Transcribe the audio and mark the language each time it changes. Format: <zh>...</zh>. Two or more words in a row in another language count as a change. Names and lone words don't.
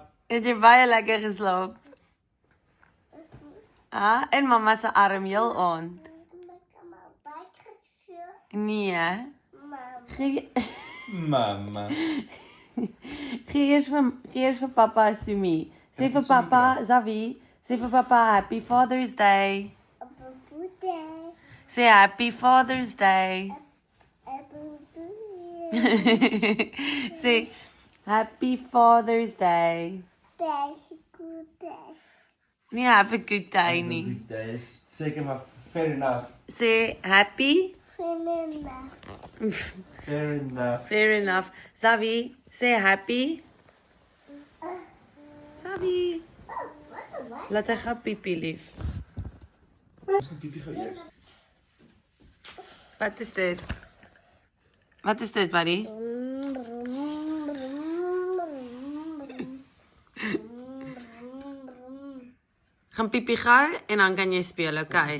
<af>Het jy baie lekker geslaap? Ah, in mama se arm heel aand. Nee, hè? Mama. Gee eers vir papa 'n soemie. Sê vir papa, Zavi, sê vir papa</af> <en>Happy Father's Day.</en> <af>Sê</af> <en>Happy Father's Day.</en> <af>Sê</af> <en>Happy Father's Day.</en> <af>Nee,</af> <en>have a good day</en> <af>nie. Seker maar</af> <en>fair enough.</en> <af>Sê happy.</af> <en>Fair enough. Fair enough.</en> <af>Zavi, sê happy. Zavi. Laat hy gaan piepie lief. Ons gaan piepie gou eers. Wat is dit? Wat is dit, buddy? Gaan piepie gou en dan kan jy speel, okay?</af>